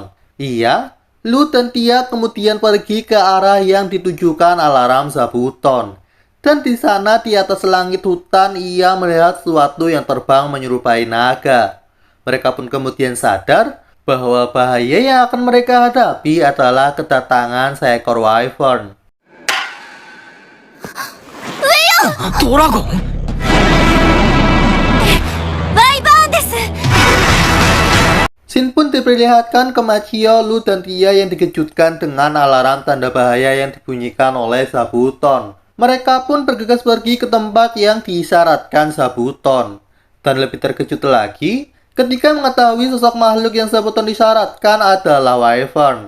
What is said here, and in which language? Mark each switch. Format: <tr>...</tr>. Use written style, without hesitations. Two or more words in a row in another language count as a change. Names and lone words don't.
<id>Ia, Lu dan Tia kemudian pergi ke arah yang ditujukan alarm Zabuton. Dan di sana di atas langit hutan ia melihat sesuatu yang terbang menyerupai naga. Mereka pun kemudian sadar bahwa bahaya yang akan mereka hadapi adalah kedatangan seekor wyvern.</id> <ja>ドラゴン？ワイバーンです。</ja> <id>Scene pun diperlihatkan ke Machio, Lu dan Tia yang dikejutkan dengan alarm tanda bahaya yang dibunyikan oleh Zabuton. Mereka pun bergegas pergi ke tempat yang diisyaratkan Zabuton. Dan lebih terkejut lagi ketika mengetahui sosok makhluk yang Zabuton disyaratkan adalah wyvern.</id>